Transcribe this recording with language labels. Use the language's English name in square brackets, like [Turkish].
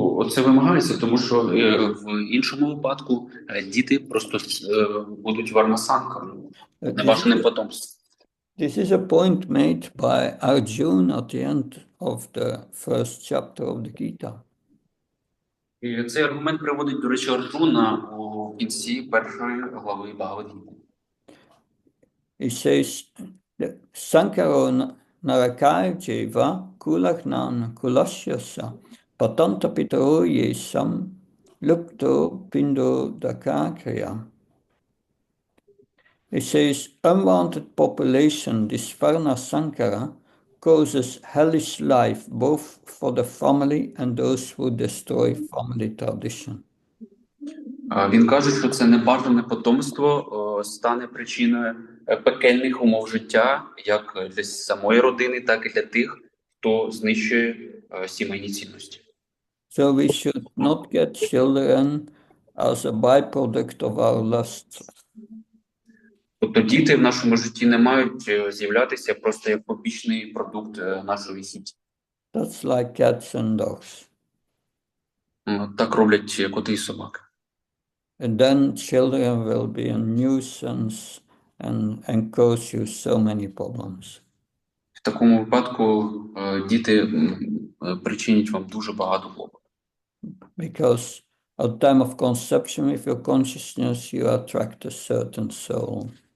[Ukrainian] Це вимагається, тому що в іншому випадку діти просто будуть варнасанками, небажаним потомством. [English] This is a point made by Arjuna at the end of the first chapter of the Gita. [Ukrainian] І цей аргумент приводить, до речі, Арджуна у кінці першої глави Бхагавад-гіти. [English] He says, [Sanskrit] Sankaro narakajeva kulahnan kulashyasa patanta pitaroye sam lupto pindo dakakriya. [English] He says, unwanted population, this Varna Sankara, causes hellish life both for the family and those who destroy family tradition. [Ukrainian] Він каже, що це небажане потомство стане причиною пекельних умов життя, як для самої родини, так і для тих, хто знищує сімейні цінності. [English] So we should not get children as a byproduct of our lust. [Ukrainian] Тобто діти в нашому житті не мають з'являтися просто як побічний продукт нашої сім'ї. [English] That's like cats and dogs. [Ukrainian] Так роблять коти і собаки. [English] And then children will be a nuisance and cause you so many problems. [Ukrainian] В такому випадку діти причинять вам дуже багато клопоту. [English] Because at the time of conception, with your consciousness, you attract a certain soul.